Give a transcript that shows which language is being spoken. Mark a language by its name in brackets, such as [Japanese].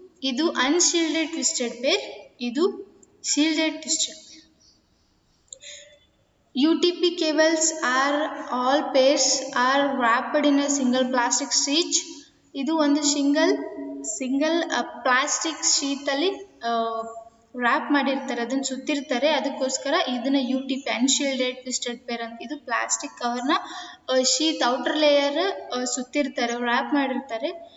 [Kannada] ಇದು ಅನ್ಶೀಲ್ಡೆಡ್ twisted peer, ಇದು shielded twisted peer. [English] UTP cables are all pairs are wrapped in a single plastic sheet. [Kannada] ಇದು ಒಂದು single plastic ಶೀಟಲ್ಲಿ rap ಮಾಡಿರ್ತಾರೆ, ಅದನ್ನು ಸುತ್ತಿರ್ತಾರೆ. ಅದಕ್ಕೋಸ್ಕರ ಇದನ್ನು UTP ಅನ್ಶೀಲ್ಡೆಡ್ ಟ್ವಿಸ್ಟೆಡ್ ಪೇರ್ ಅಂತ. ಇದು plastic ಕವರ್ನ sheet outer layer ಸುತ್ತಿರ್ತಾರೆ, rap ಮಾಡಿರ್ತಾರೆ.